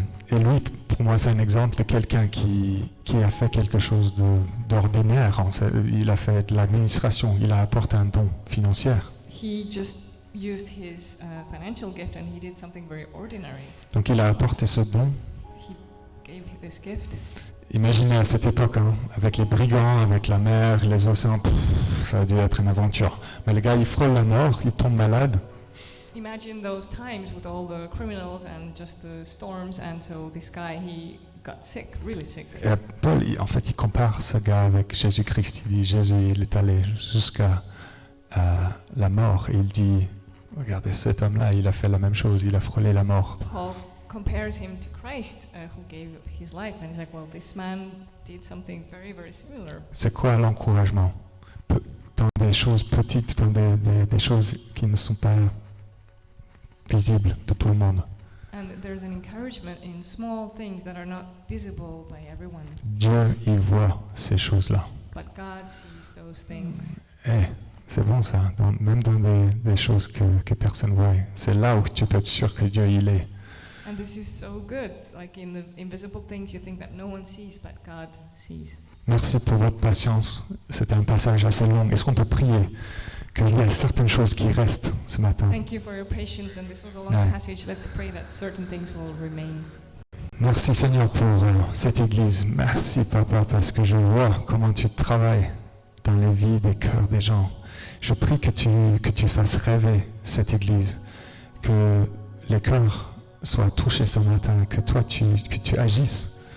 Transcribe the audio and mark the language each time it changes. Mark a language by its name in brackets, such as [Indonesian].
[French] Et lui, pour moi, c'est un exemple de quelqu'un qui a fait quelque chose d'ordinaire. Il a fait de l'administration, il a apporté un don financier. [English] He just used his financial gift and he did something very ordinary. [French] Donc il a apporté ce don. [English] He gave this gift. [French] Imaginez à cette époque, hein, avec les brigands, avec la mer, les océans, ça a dû être une aventure. Mais le gars, il frôle la mort, il tombe malade. [English] Imagine those times with all the criminals and just the storms, and so this guy, he got sick, really sick. [French] Et Paul, en fait, il compare ce gars avec Jésus-Christ. Il dit, Jésus, il est allé jusqu'à la mort. Et il dit, regardez, cet homme-là, il a fait la même chose, il a frôlé la mort. [English] Paul compares him to Christ, who gave his life, and he's like, well, this man did something very, very similar. [French] C'est quoi l'encouragement? Dans des choses petites, dans des choses qui ne sont pas visibles de tout le monde. [English] And there's an encouragement in small things that are not visible by everyone. [French] Dieu, il voit ces choses-là. [English] But God sees those things. [French] C'est bon ça, même dans des choses que personne ne voit. C'est là où tu peux être sûr que Dieu, il est. [English] And this is so good. Like in the invisible things you think that no one sees, but God sees. [French] Merci pour votre patience. C'était un passage assez long. Est-ce qu'on peut prier qu'il y ait certaines choses qui restent ce matin? [English] Thank you for your patience, and this was a long Yeah. passage. Let's pray that certain things will remain. [French] Merci Seigneur pour cette église. Merci Papa parce que je vois comment tu travailles dans les vies des cœurs des gens. Je prie que tu fasses rêver cette église, que les cœurs soient touchés ce matin, que toi tu agisses.